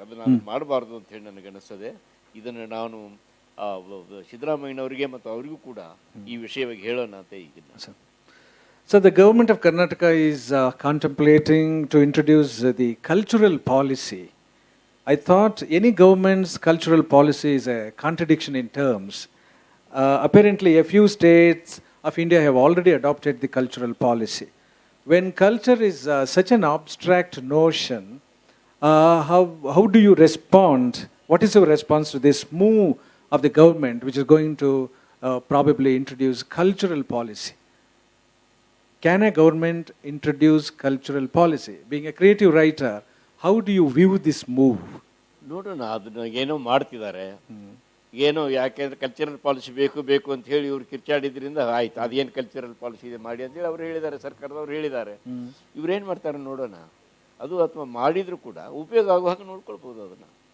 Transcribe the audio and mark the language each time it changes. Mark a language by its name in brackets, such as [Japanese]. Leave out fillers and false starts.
[Kannada] ಅದನ್ನ ಮಾಡಬಾರ್ದು ಅಂತ ಹೇಳಿ ನನಗೆ ಅನಿಸ್ತದೆ. ಇದನ್ನು ನಾನು ಸಿದ್ದರಾಮಯ್ಯನವರಿಗೆ ಮತ್ತು ಅವರಿಗೂ ಕೂಡ ಈ ವಿಷಯವಾಗಿ ಹೇಳೋಣ ಅಂತ ಇದ್ದೀನಿ. [English] So the government of Karnataka is contemplating to introduce the cultural policy. I thought any government's cultural policy is a contradiction in terms. Apparently a few states of India have already adopted the cultural policy. When culture is such an abstract notion, how do you respond? What is your response to this move of the government which is going to probably introduce cultural policy. Can a government introduce cultural policy? Being a creative writer, how do you view this move? [Kannada] ನೋಡೋಣ, ಅದನ್ನ ಏನೋ ಮಾಡ್ತಿದ್ದಾರೆ. ಏನೋ ಯಾಕೆಂದ್ರೆ cultural policy ಬೇಕು ಅಂತ ಹೇಳಿ ಇವ್ರು ಕಿರ್ಚಾಡಿದ್ರಿಂದ ಆಯ್ತು, ಅದೇನು ಕಲ್ಚರಲ್ ಪಾಲಿಸಿ ಇದೆ ಮಾಡಿ ಅಂತೇಳಿ ಅವ್ರು ಹೇಳಿದ್ದಾರೆ, ಸರ್ಕಾರದವ್ರು ಹೇಳಿದ್ದಾರೆ. ಇವ್ರೇನು ಮಾಡ್ತಾರೆ ನೋಡೋಣ. ಅದು ಅಥವಾ ಮಾಡಿದ್ರು ಕೂಡ ಉಪಯೋಗ ಆಗುವ ಹಾಗೆ ನೋಡ್ಕೊಳ್ಬೋದು ಅದನ್ನು.